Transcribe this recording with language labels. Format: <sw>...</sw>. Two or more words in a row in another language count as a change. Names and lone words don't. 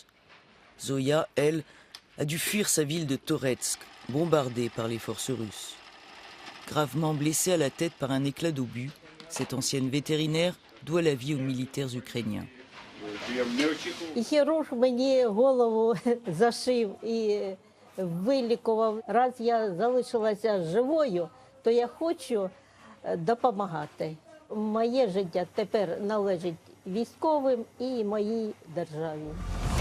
<fr>Zoya, elle, a dû fuir sa ville de Toretsk, bombardée par les forces russes. Gravement blessée à la tête par un éclat d'obus, cette ancienne vétérinaire doit la vie aux militaires ukrainiens.</fr> <uk>Хірург мені голову зашив і вилікував. Раз я залишилася живою, то я хочу допомагати. Моє життя тепер належить військовим і моїй державі.</uk>